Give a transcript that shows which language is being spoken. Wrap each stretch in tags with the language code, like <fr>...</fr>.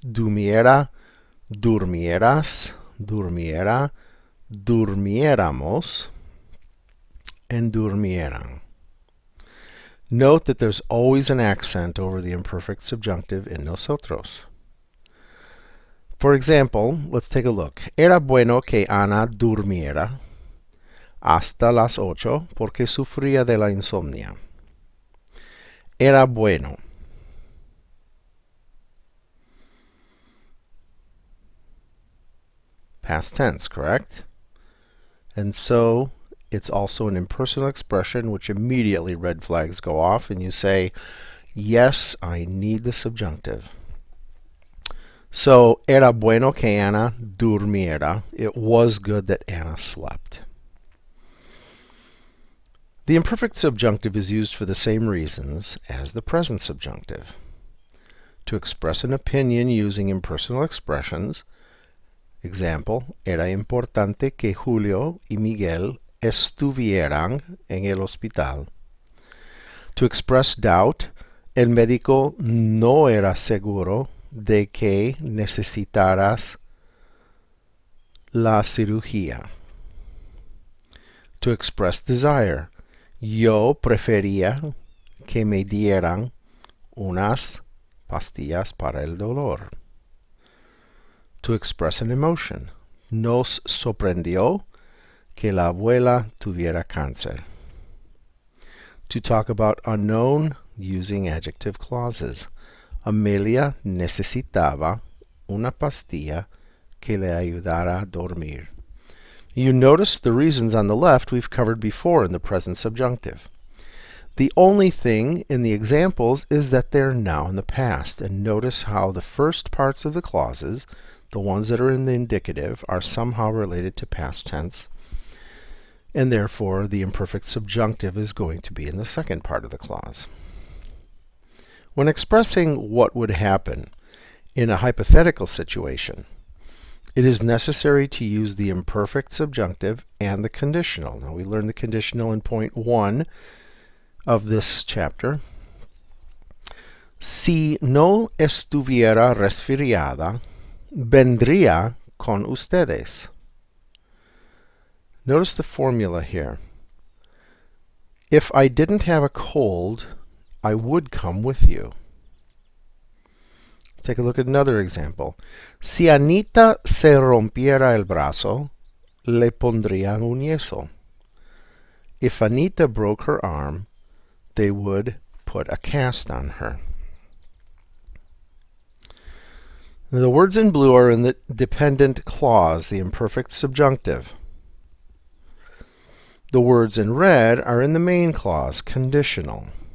<es>Durmiera, durmieras, durmiera, durmiéramos, and durmieran.</es> <en>Note that there's always an accent over the imperfect subjunctive in nosotros. For example, let's take a look.</en> <es>Era bueno que Ana durmiera hasta las 8 porque sufría de la insomnia. Era bueno.</es> <en>Past tense, correct? And so it's also an impersonal expression, which immediately red flags go off, and you say, yes, I need the subjunctive. So,</en> <es>era bueno que Ana durmiera.</es> <en>It was good that Anna slept. The imperfect subjunctive is used for the same reasons as the present subjunctive. To express an opinion using impersonal expressions.</en> <es>Example, era importante que Julio y Miguel estuvieran en el hospital.</es> <en>To express doubt,</en> <es>el médico no era seguro de que necesitaras la cirugía.</es> <en>To express desire,</en> <es>yo prefería que me dieran unas pastillas para el dolor.</es> <en>to express an emotion.</en> <es>Nos sorprendió que la abuela tuviera cáncer.</es> <en>To talk about unknown using adjective clauses.</en> <es>Amelia necesitaba una pastilla que le ayudara a dormir.</es> <en>You notice the reasons on the left we've covered before in the present subjunctive. The only thing in the examples is that they're now in the past. And notice how the first parts of the clauses, the ones that are in the indicative, are somehow related to past tense. And therefore, the imperfect subjunctive is going to be in the second part of the clause. When expressing what would happen in a hypothetical situation, it is necessary to use the imperfect subjunctive and the conditional. Now, we learned the conditional in point 1 of this chapter.</en> <es>Si no estuviera resfriada, vendría con ustedes.</es> <en>Notice the formula here. If I didn't have a cold, I would come with you. Take a look at another example.</en> <es>Si Anita se rompiera el brazo, le pondrían un yeso.</es> <en>If Anita broke her arm, they would put a cast on her. The words in blue are in the dependent clause, the imperfect subjunctive. The words in red are in the main clause, conditional.</en>